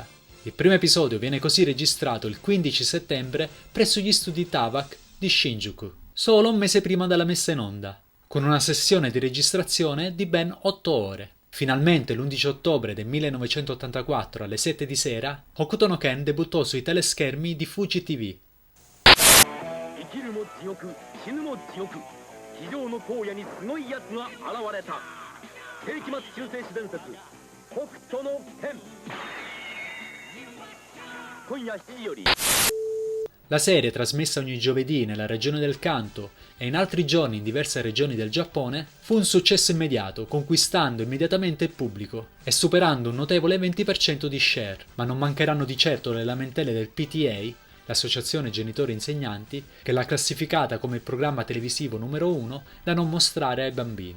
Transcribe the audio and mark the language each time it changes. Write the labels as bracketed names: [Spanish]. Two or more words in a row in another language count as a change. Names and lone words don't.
[Italian] Il primo episodio viene così registrato il 15 settembre presso gli studi Tavak di Shinjuku, solo un mese prima della messa in onda, con una sessione di registrazione di ben 8 ore. Finalmente l'11 ottobre del 1984 alle 7 di sera, Hokuto no Ken debuttò sui teleschermi di Fuji TV. [Japanese] 地上の荒野にすごいやつが現れた世紀末中世史伝説北斗の拳今夜7時より [Italian] La serie, trasmessa ogni giovedì nella regione del Kanto e in altri giorni in diverse regioni del Giappone, fu un successo immediato, conquistando immediatamente il pubblico e superando un notevole 20% di share, ma non mancheranno di certo le lamentele del PTA, l'associazione genitori insegnanti, che l'ha classificata come il programma televisivo numero 1 da non mostrare ai bambini.